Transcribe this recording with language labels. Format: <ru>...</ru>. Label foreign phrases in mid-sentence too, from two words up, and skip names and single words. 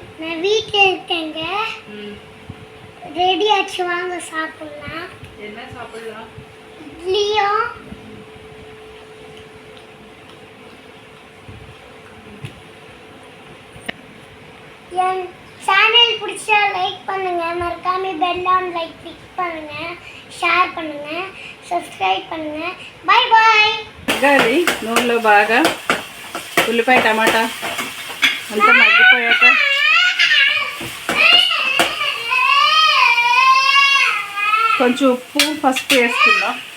<ta>நான் வீட்ல இருக்கேங்க. ரெடி ஆச்சு, வாங்க சாப்பிடலாம். என்ன சாப்பிடலாம்? இட்லியும் என் சேனல் பிடிச்சா லைக் பண்ணுங்க, மறக்காம</ta> <en>bell on like click</en> <ta>பண்ணுங்க, షేర్ பண்ணுங்க, సబ్స్క్రైబ్ பண்ணுங்க.</ta> <en>bye bye.</en> <te>మగ్గాలి నూనెలో బాగా. ఉల్లిపాయ, టమాటా అంతా మగ్గిపోయాక కొంచెం ఉప్పు, పసుపు వేసుకుందాం.</te>